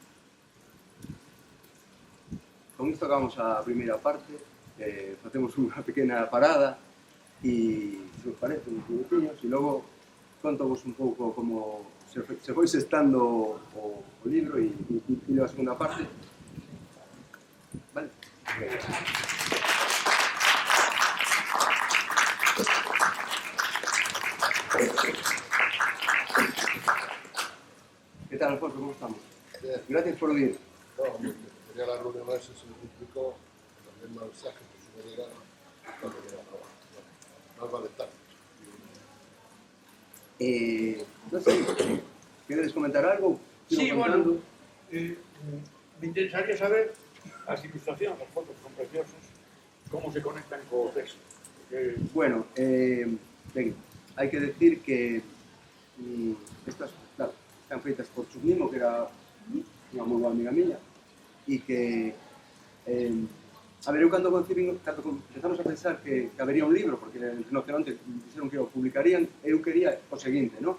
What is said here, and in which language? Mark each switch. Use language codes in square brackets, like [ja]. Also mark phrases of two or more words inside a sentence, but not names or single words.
[gl] Con isto acabamos a primeira parte, facemos unha pequena parada e, se os parece, uns minutinhos, e logo contovos un pouco como se foi sextando o libro e a segunda parte. [es] Vale? ¿Qué tal, Alfonso? ¿Cómo estamos? Bien. Gracias por venir. No, tenía la reunión esa, se me complicó, mandé el mensaje que se me llegara cuando me iba a trabajar. Más vale tarde. No sé, ¿quieres comentar algo? Sí, Sigo bueno, contando. [gl] me interesaría saber as ilustracións, as fotos son preciosas, como se conectan co texto. Porque Bueno, ben, hai que decir que estas, claro, están feitas por Chusnimo, que era unha moi boa amiga miña, e que, a ver, eu cando empezamos a pensar que habería un libro, porque en Rinoceronte dixeron que o publicarían, eu quería o seguinte, ¿no?